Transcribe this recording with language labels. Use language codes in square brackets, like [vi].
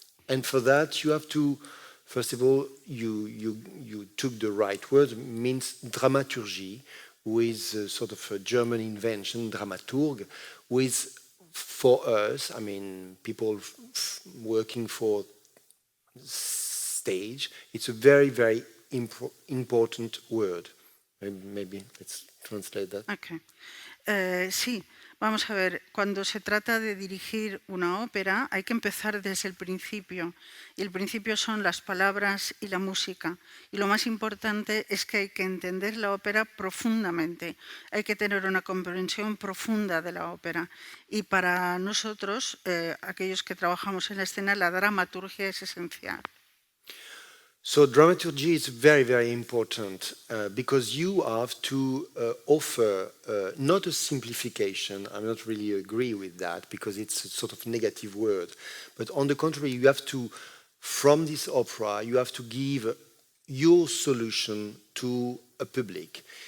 [en] And for that, you have to, first of all, you took the right word, means dramaturgy, with sort of a German invention, dramaturg, with, for us, I mean, people working for stage, it's a very, very important word. Maybe let's translate that. Okay. [es] Sí, vamos a ver, cuando se trata de dirigir una ópera hay que empezar desde el principio, y el principio son las palabras y la música, y lo más importante es que hay que entender la ópera profundamente, hay que tener una comprensión profunda de la ópera, y para nosotros, aquellos que trabajamos en la escena, la dramaturgia es esencial. [en] So dramaturgy is very, very important because you have to offer not a simplification. I'm not really agree with that because it's a sort of negative word. But on the contrary, you have to, from this opera, you have to give your solution to a public.